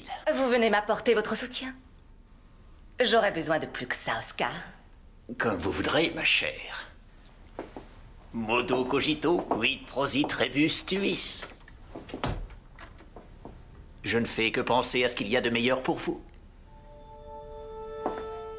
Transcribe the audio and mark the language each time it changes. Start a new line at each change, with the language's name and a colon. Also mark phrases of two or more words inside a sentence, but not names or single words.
French: Vous venez m'apporter votre soutien? J'aurais besoin de plus que ça, Oscar. Comme vous voudrez, ma chère.
Latin: Modo cogito, quid prosit rebus tuis.
French: Je ne fais que penser à ce qu'il y a de meilleur pour vous.